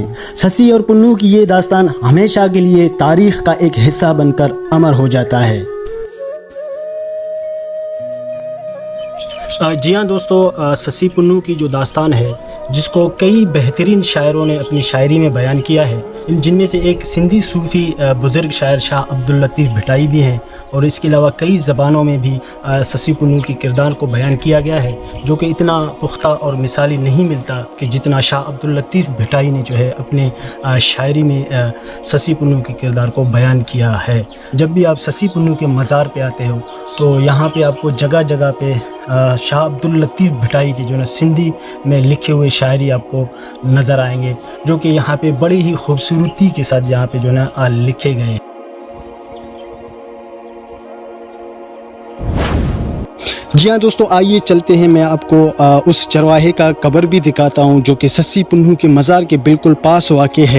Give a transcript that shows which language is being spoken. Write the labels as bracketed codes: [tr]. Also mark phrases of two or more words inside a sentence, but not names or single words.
[ur] سسی اور پنوں کی یہ داستان ہمیشہ کے لیے تاریخ کا ایک حصہ بن کر امر ہو جاتا ہے. جی ہاں دوستو، سسی پنوں کی جو داستان ہے، جس کو کئی بہترین شاعروں نے اپنی شاعری میں بیان کیا ہے، جن میں سے ایک سندھی صوفی بزرگ شاعر شاہ عبد اللطیف بھٹائی بھی ہیں، اور اس کے علاوہ کئی زبانوں میں بھی سسی پنوں کی کردار کو بیان کیا گیا ہے، جو کہ اتنا پختہ اور مثالی نہیں ملتا کہ جتنا شاہ عبد اللطیف بھٹائی نے جو ہے اپنے شاعری میں سسی پنوں کے کردار کو بیان کیا ہے. جب بھی آپ سسی پنوں کے مزار پہ آتے ہو تو یہاں پہ آپ کو جگہ جگہ پہ شاہ عبد اللطیف بھٹائی کی جو ہے سندھی میں لکھے ہوئے شاعری آپ کو نظر آئیں گے، جو کہ یہاں پہ بڑی ہی خوبصورتی کے ساتھ یہاں پہ جو ہے نا لکھے گئے ہیں. جی ہاں دوستو، آئیے چلتے ہیں، میں آپ کو اس چرواہے کا قبر بھی دکھاتا ہوں جو کہ سسی پنوں کے مزار کے بالکل پاس واقع ہے.